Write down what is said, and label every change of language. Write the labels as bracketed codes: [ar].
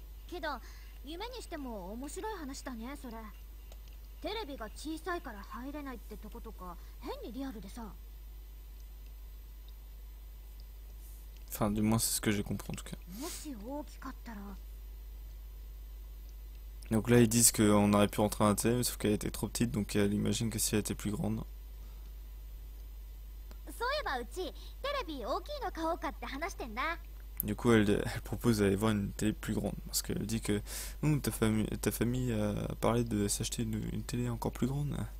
[ja] けど夢にしても面白い話だね、それ。テレビが小さいから入れないってとことか変にリアルでさ。 [fr] Enfin, du moins, c'est ce que j'ai compris en tout cas. [ja] もし大きかったら。 [fr] Donc là, ils disent qu'on aurait pu rentrer à la télé, sauf qu'elle était trop petite, donc elle imagine que si elle était plus grande. [ja] そういえばうちテレビ大きいの買おうかって話してんだ。 [fr] Du coup, elle propose d'aller voir une télé plus grande, parce qu'elle dit que ta famille a parlé de s'acheter une télé encore plus grande.